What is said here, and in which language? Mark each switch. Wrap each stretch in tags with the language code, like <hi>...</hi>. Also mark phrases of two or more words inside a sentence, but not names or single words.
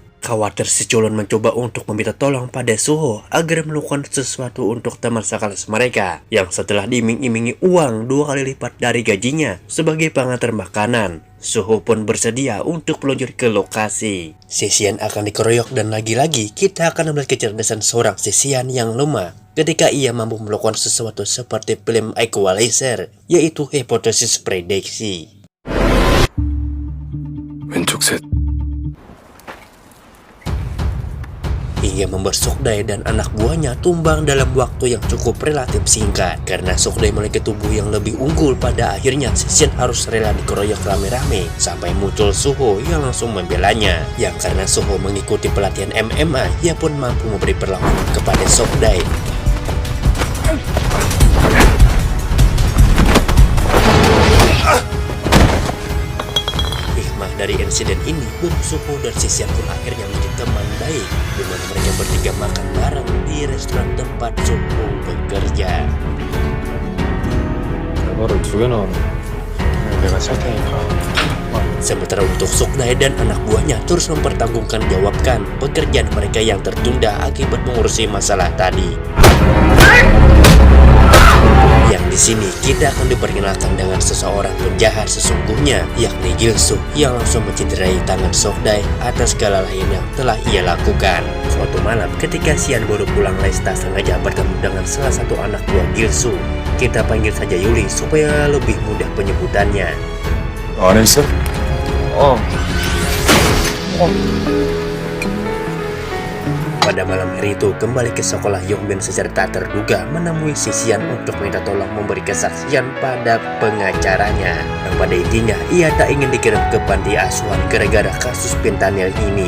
<id>Khawatir si culun mencoba untuk meminta tolong pada Suho agar melakukan sesuatu untuk teman sekelas mereka, yang setelah diiming-imingi uang 2 kali lipat dari gajinya sebagai pengantar makanan, Suho pun bersedia untuk meluncur ke lokasi. Sisian akan dikeroyok dan lagi-lagi kita akan melihat kecerdasan seorang Sisian yang lemah ketika ia mampu melakukan sesuatu seperti film Equalizer, yaitu hipotesis prediksi.</id> <ko>왼쪽 셋.</ko> <id>Hingga membuat Sukdae dan anak buahnya tumbang dalam waktu yang cukup relatif singkat. Karena Sukdae memiliki tubuh yang lebih unggul, pada akhirnya Sisian harus rela dikeroyok rame-rame sampai muncul Suho yang langsung membelanya. Yang karena Suho mengikuti pelatihan MMA, ia pun mampu memberi perlawanan kepada Sukdae. Dari insiden ini, Bung Suho dan Sisian pun akhirnya menjadi teman baik, di mana mereka bertiga makan bareng di restoran tempat Suho bekerja.</id> <ko>결과를 2개 나오네. 내가 살 테니까.</ko> <id>Sementara untuk Sukdae dan anak buahnya terus mempertanggungjawabkan pekerjaan mereka yang tertunda akibat mengurusi masalah tadi. Yang di sini kita akan diperkenalkan dengan seseorang penjahat sesungguhnya, yakni Gilsu, yang langsung mencederai tangan Sukdae atas segala lain yang telah ia lakukan. Suatu malam ketika Sian baru pulang les, tak sengaja bertemu dengan salah satu anak buah Gilsu. Kita panggil saja Yuli supaya lebih mudah penyebutannya.</id> <ko>안 했어?</ko> <id>Pada malam hari itu, kembali ke sekolah, Yongbin secara tak terduga menemui Sisian untuk minta tolong memberi kesaksian pada pengacaranya. Dan pada intinya, ia tak ingin dikirim ke panti asuhan gara-gara kasus fentanyl ini.</id>